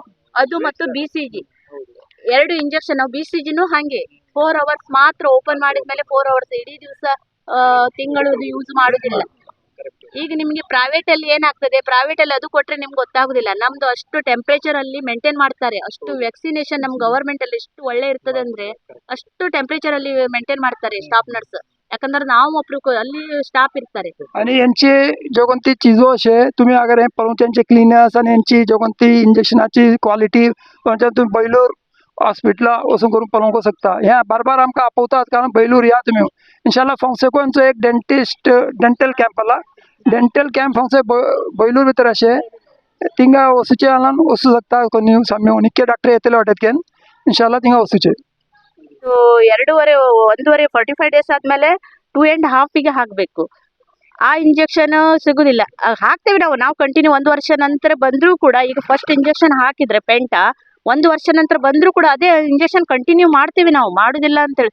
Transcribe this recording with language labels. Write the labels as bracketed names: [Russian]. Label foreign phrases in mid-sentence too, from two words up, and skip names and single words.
[Kannada] ಅದು ಮತ್ತು BCG 2 ಇಂಜೆಕ್ಷನ್. ನಾವು BCGನೂ ಹಾಗೆ 4 hours ಮಾತ್ರ ಓಪನ್ ಮಾಡಿದ್ಮೇಲೆ 4 hours, ಇಡೀ ದಿವಸ ತಿಂಗಳು ಯೂಸ್ ಮಾಡುದಿಲ್ಲ. ಈಗ ನಿಮ್ಗೆ ಪ್ರೈವೇಟ್ ಅಲ್ಲಿ ಏನಾಗ್ತದೆ, ಪ್ರೈವೇಟ್ ಅಲ್ಲಿ ಅದು ಕೊಟ್ರೆ ನಿಮ್ಗೆ ಗೊತ್ತಾಗುದಿಲ್ಲ. ನಮ್ದು ಅಷ್ಟು ಟೆಂಪರೇಚರ್ ಅಲ್ಲಿ ಮೇಂಟೈನ್ ಮಾಡ್ತಾರೆ. ಅಷ್ಟು ವ್ಯಾಕ್ಸಿನೇಷನ್ ನಮ್ ಗವರ್ಮೆಂಟ್ ಅಲ್ಲಿ ಎಷ್ಟು ಒಳ್ಳೆ ಇರ್ತದೆ ಅಂದ್ರೆ ಅಷ್ಟು ಟೆಂಪರೇಚರ್ ಅಲ್ಲಿ ಮೇಂಟೈನ್ ಮಾಡ್ತಾರೆ ಸ್ಟಾಫ್ नर्स. ಯಾಕಂದ್ರೆ ನಾವು ಒಬ್ರು ಅಲ್ಲಿ स्टाफ ಇರ್ತಾರೆ. [Konkani] आणि यांची जोगंती चीजो अशे तुम्ही अगर हे पळून त्यांचे क्लिनर्स आणि यांची जोगंती इंजेक्शनाची क्वालिटी म्हणजे तुम्ही बैलूर हॉस्पिटला वचून करून पळोवंक शकता. ह्या बार बार आमकां आपवतात कारण बैलूर या तुम्ही इंशाल्लाह फोंसेकोंचो एक डेंटल कॅम्प आला. डेंटल कॅम्प फोंसे बैलूर भितर अशे तिंगा वचूचे आला वचू शकता कोणी सामने निक्के डॉक्टर येतले वाटेतकेन इंशाल्लाह तिंगा वचूचे. [Kannada] 1.5 45 ಡೇಸ್ ಆದ್ಮೇಲೆ 2.5 ಗೆ ಹಾಕ್ಬೇಕು. ಆ ಇಂಜೆಕ್ಷನ್ ಸಿಗುದಿಲ್ಲ. ಹಾಕ್ತೇವೆ ನಾವು ಕಂಟಿನ್ಯೂ 1 ವರ್ಷ ನಂತರ ಬಂದ್ರೂ ಕೂಡ. ಈಗ ಫಸ್ಟ್ ಇಂಜೆಕ್ಷನ್ ಹಾಕಿದ್ರೆ ಪೆಂಟ 1 ವರ್ಷ ನಂತರ ಬಂದ್ರೂ ಕೂಡ ಅದೇ ಇಂಜೆಕ್ಷನ್ ಕಂಟಿನ್ಯೂ ಮಾಡ್ತೀವಿ ನಾವು, ಮಾಡುದಿಲ್ಲ ಅಂತೇಳಿ.